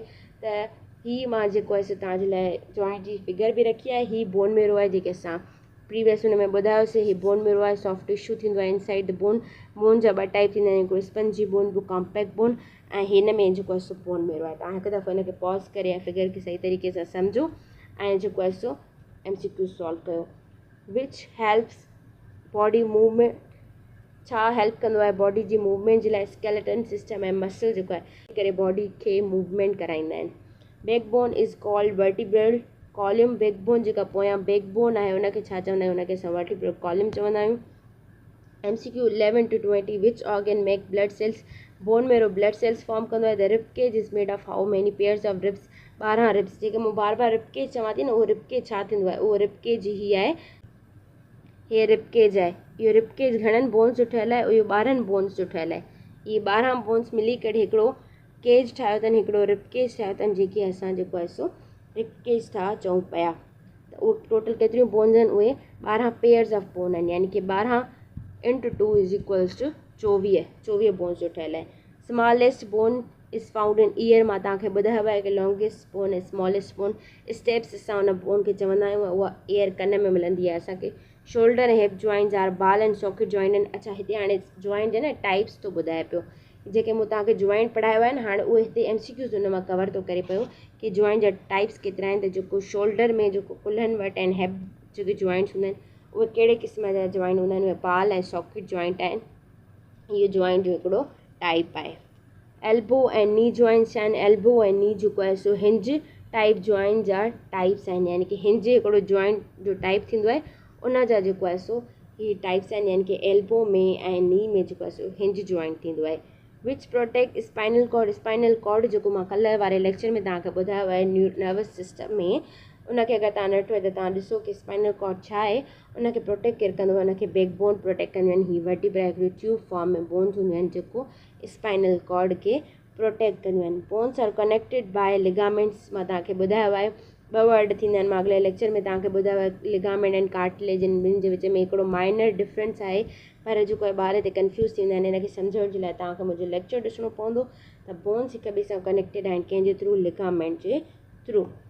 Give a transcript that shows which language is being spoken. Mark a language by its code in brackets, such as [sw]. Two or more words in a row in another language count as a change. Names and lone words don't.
[sd] त हीअ मां जेको आहे सो तव्हांजे लाइ जॉइंट जी फिगर बि रखी आहे। हीअ [en] bone marrow [sd] आहे, जेके असां प्रीवियस हुन में ॿुधायोसीं। हीअ [en] bone marrow [sd] आहे, [en] soft tissue [sd] थींदो आहे [en] inside the bone. [sd] बोन जा 2 टाइप थींदा आहिनि, हिकिड़ो [en] spongy bone, [sd] ॿियो [en] compact bone. [sd] ऐं हिन में जेको आहे सो [en] bone marrow [sd] आहे। तव्हां हिकु दफ़ो हिनखे पॉज़ करे ऐं फिगर खे सही तरीक़े सां सम्झो ऐं जेको आहे सो MCQ सॉल्व कयो। [en] which helps body movement, [sd] छा हेल्प कंदो आहे बॉडी जी मूवमेंट जे लाइ, [en] skeleton system [sd] ऐं मसल जेको आहे करे बॉडी खे मूवमेंट कराईंदा आहिनि। [en] backbone is called vertebral column. [sd] बैकबोन जेका पोयां बैकबोन आहे उनखे छा चवंदा आहियूं, उनखे असां [en] vertebral column [sd] चवंदा आहियूं। [en] MCQ 11 to 20 which organ make blood cells. bone marrow blood cells form [sd] कंदो आहे। [en] the ribcage is made of how many pairs of ribs, 12 ribs. [sd] जेके मूं बार बार रिबकेज चवां थी न, उहो रिबकेज छा थींदो आहे, उहो रिबकेज ही आहे। हे रिबकेज आहे। इहो रिबकेज घणनि बोन्स जो ठहियलु आहे, इहो 12 बोन्स जो ठहियलु आहे। इहे 12 बोन्स मिली करे हिकिड़ो केज ठाहियो अथनि, हिकिड़ो रिबकेज ठाहियो अथनि, जेके असां जेको आहे सो रिबकेज था चऊं पिया। त उहो टोटल केतिरियूं बोन्स आहिनि, उहे [en] 12 pairs of bone [sd] आहिनि, यानी कि 12 × 2 = 24 बोन्स जो ठहियलु आहे। [en] smallest bone is found in ear. [sd] मां तव्हांखे ॿुधायो आहे कि [en] longest bone [sd] ऐं [en] smallest bone stapes [sd] असां हुन बोन खे चवंदा आहियूं, उहा ईयर कन में मिलंदी आहे असांखे। [en] shoulder and hip joints are ball and socket joint आहिनि। [sd] अच्छा, हिते हाणे जॉइंट जे न टाइप्स थो ॿुधाए पियो, जेके मूं तव्हांखे जॉइंट पढ़ायो आहे न, हाणे उहे हिते MCQs हुन मां कवर थो करे पियो कि जॉइंट जा टाइप्स केतिरा आहिनि। त जेको शोल्डर में जेको कुल्हनि वटि ऐं हिप जेके जॉइंट्स हूंदा आहिनि, उहे कहिड़े क़िस्म जा जॉइंट हूंदा आहिनि, उहे बाल ऐं [en] socket joint [sd] आहिनि। इहो जॉइंट जो हिकिड़ो टाइप आहे। एल्बो ऐं [en] knee joints [sd] आहिनि। एल्बो ऐं नी जेको आहे सो [en] hinge type joint [sd] जा टाइप्स आहिनि, यानी कि हिंज हिकिड़ो जॉइंट जो टाइप थींदो आहे, उन जा जेको आहे सो ही टाइप्स आहिनि, यानी कि एल्बो में ऐं नी में जेको आहे सो [en] hinge joint [sd] थींदो आहे। [en] which protect spinal cord [sd] जेको मां कल्ह वारे लेक्चर में तव्हांखे ॿुधायो आहे [en] nervous system [sd] में, उनखे अगरि तव्हां ॾिठो आहे त तव्हां ॾिसो कि [en] spinal cord [sd] छा आहे, उनखे प्रोटेक्ट केरु कंदो आहे, उनखे बैकबोन प्रोटेक्ट कंदियूं आहिनि। ही वर्टिब्रा हिकिड़ी [en] tube form [sd] में बोन्स हूंदियूं आहिनि जेको [en] spinal cord [sd] खे प्रोटेक्ट कंदियूं आहिनि। [en] bones are connected by ligaments, [sd] मां तव्हांखे ॿुधायो आहे 2 वर्ड थींदा आहिनि, मां अॻिले लेक्चर में तव्हांखे ॿुधायो आहे [en] ligament and cartilage, [sd] ॿिनि जे विच में हिकिड़ो [en] minor difference [sd] आहे, पर जेको आहे ॿार हिते कंफ्यूज़ थींदा आहिनि। हिनखे सम्झण जे लाइ तव्हांखे मुंहिंजो लेक्चर ॾिसणो पवंदो। त बोन्स हिक ॿिए सां कनेक्टेड आहिनि कंहिंजे थ्रू, लिगामेंट जे थ्रू।